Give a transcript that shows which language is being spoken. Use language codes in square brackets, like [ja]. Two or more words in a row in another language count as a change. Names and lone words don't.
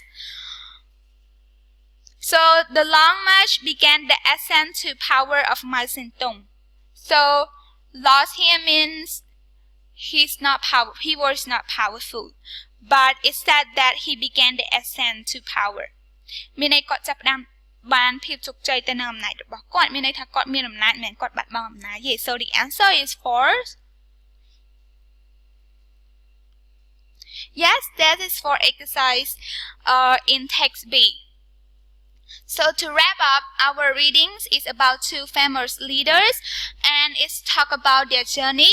[en] So the long march began the ascent to power of Mao Zedong. So lost here means he was not powerful, but it said that he began the ascent to power. [km] មានន័យគាត់ចាប់ផ្ដើមបានភាពជោគជ័យទៅនឹងអំណាចរបស់គាត់មានន័យថាគាត់មានអំណាចមិនគាត់បាត់បង់អំណាចទេ [en] So the answer is false. Yes, that is for exercise in text B. So to wrap up, our readings is about 2 famous leaders and it's talk about their journey.